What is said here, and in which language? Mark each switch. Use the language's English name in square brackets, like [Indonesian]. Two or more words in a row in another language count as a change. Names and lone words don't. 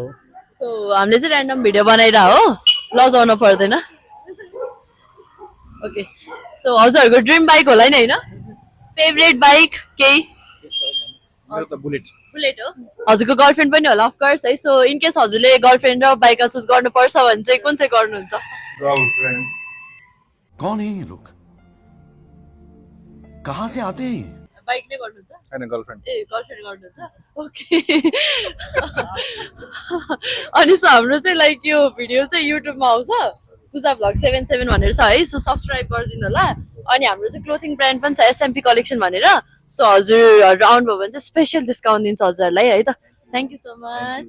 [Nepali] सो हामीले चाहिँ [English] random video [Nepali] बनाइरह हो लजाउनु पर्दैन [English] okay so [Nepali] हजुरहरूको [English] dream bike [Nepali] होला नि होइन [English] favourite bike [Nepali] केही मेरो त बुलेट बुलेट हो हजुरको गर्लफ्रेन्ड पनि होला अफकोर्स है [English] so in case [Nepali] हजुरले गर्लफ्रेन्ड र बाइक चुज गर्नुपर्छ भने चाहिँ कुन चाहिँ गर्नुहुन्छ गर्लफ्रेन्ड [Hindi] कौन है ये लोग कहाँ से आते हैं ये? [Nepali] बाइक नै गर्नुहुन्छ हैन गर्लफ्रेन्ड ए गर्लफ्रेन्ड गर्नुहुन्छ ओके अनि सो हाम्रो चाहिँ लाइक यो भिडियो चाहिँ युट्युबमा आउँछ पूजा भ्लग 77 भनेर छ है सो सब्सक्राइब गरिदिनु होला अनि हाम्रो चाहिँ [English] clothing brand [Nepali] पनि छ एसएमपी कलेक्सन भनेर सो हजुरहरू आउनुभयो भने चाहिँ [English] special discount [Nepali] दिन्छ हजुरहरूलाई है त [English] thank you so much